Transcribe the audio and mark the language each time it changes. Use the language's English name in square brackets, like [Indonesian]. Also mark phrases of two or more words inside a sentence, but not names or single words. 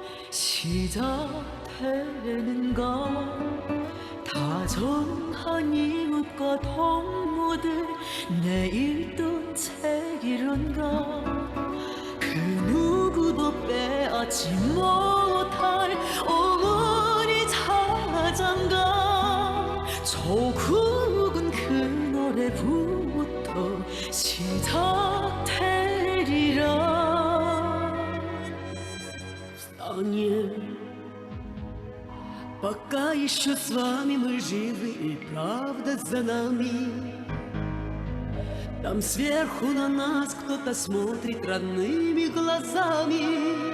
[Korean] 시작되는가 다정한 이웃과 동무들 내일 뜬 책이른가 그 누구도 빼앗지 못할 어머니 자장가 조국은 그 노래부터 시작되리라 [Russian] Встанем, пока еще с вами мы живы и правда за нами. Там сверху на нас кто-то смотрит родными глазами.